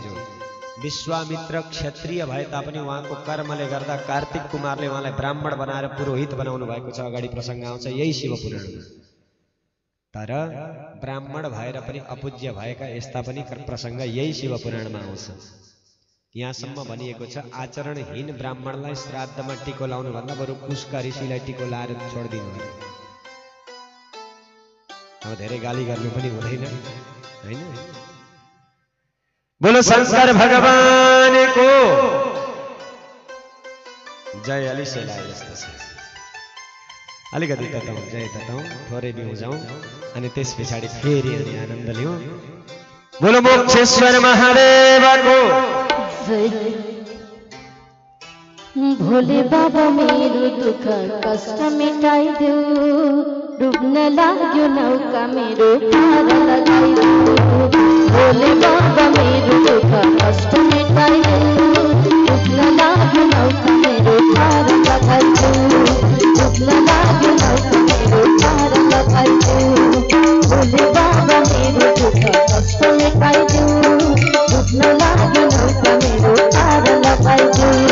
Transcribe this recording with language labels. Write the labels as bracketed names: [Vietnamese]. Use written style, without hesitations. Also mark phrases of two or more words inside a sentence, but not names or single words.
[Nepali] हो विश्वामित्र क्षत्रिय भए तापनि उहाँको कर्मले गर्दा कार्तिक कुमारले उहाँलाई ब्राह्मण बनाएर पुरोहित बनाउनु भएको छ अगाडि प्रसंग आउँछ यही शिव पुराणमा तर ब्राह्मण भएर पनि अपूज्य भएका यस्ता पनि प्रसंग यही शिव पुराणमा आउँछ यहाँसम्म भनिएको छ आचरणहीन ब्राह्मणलाई श्राद्धमा टिको लाउनु भन्दा बरु कुशका ऋषिलाई टिको लाएर छोड्दिनु अरे अब धेरै गाली गर्नु पनि हुँदैन हैन बोलो शंकर भगवान को जय अलि सेलाए जस्तो छ अलिकति तताउँ जय तताउँ थोरै बिउजाउँ अनि त्यस पछाडि फेरि अनि आनन्द लिउँ बोलो मोक्षेश्वर महादेवको भोले बाबा मेरो दुःख कष्ट मेटाइदेऊ डुब्न लाग्यो नौका मेरो पार लगाइदेऊ भोले बाबा मेरो दुःख कष्ट मेटाइदेऊ डुब्न लाग्यो नौका मेरो पार लगाइदेऊ डुब्न लाग्यो नौका मेरो पार लगाइदेऊ भोले बाबा मेरो दुःख कष्ट मेटाइदेऊ डुब्न लाग्यो नौका मेरो पार लगाइदेऊ